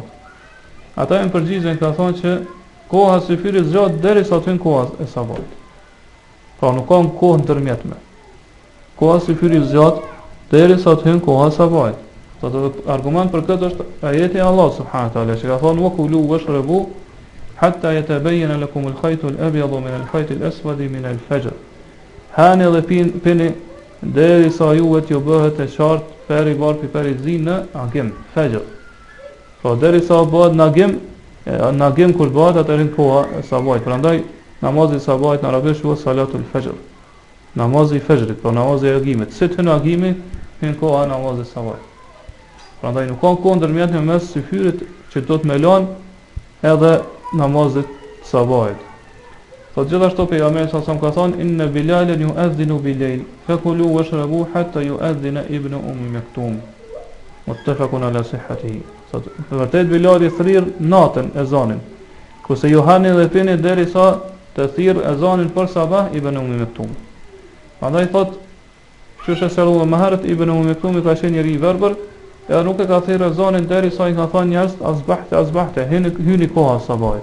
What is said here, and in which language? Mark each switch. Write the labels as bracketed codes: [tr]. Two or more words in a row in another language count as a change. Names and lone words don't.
[sq] Ata e përgjigjen ka thonë që koha e syfyrit zgjat derisa të hyjë koha e sabahit. Pra nuk ka kohë ndërmjetme. Koha e syfyrit zgjat derisa të hyjë koha e sabahit. Sot argument për këtë është ajeti Allah [ar] سبحانه وتعالى [sq] që ka thonë [ar] وكلوا واشربوا حتى يتبين لكم الخيط الأبيض من الخيط الأسود من الفجر. [sq] Hani dhe pini derisa juve t'ju bëhet e qartë peri varpi peri zi në agim, fajr. Pra derisa bëhet në agim kur bëhet atëherë koha e sabahit. Prandaj namazi i sabahit në arabisht quhet [ar] صلاة الفجر. [sq] Namazi i fajrit, pra namazi i agimit. Si të në agimi, në koha e namazit sabahit. Prandaj nuk ka kohë ndërmjetme mes syfyrit që do të më lën edhe namazit sabahit. Po gjithashtu pejgamberi sa ka thonë [ar] إن بلالا يؤذن بليل فكلوا واشربوا حتى يؤذن ابن مكتوم. متفق على صحته. [sq] Sot vërtet Bilali thirr natën ezanin. Kurse Johani dhe pini derisa të thirr ezanin për sabah ibn maktum. Prandaj thot çështë sallallahu më herët ibn maktum ka qenë njëri i verbër, edhe nuk e ka thirr ezanin derisa i ka thonë njerëz azbahte, hyni koha sabahit.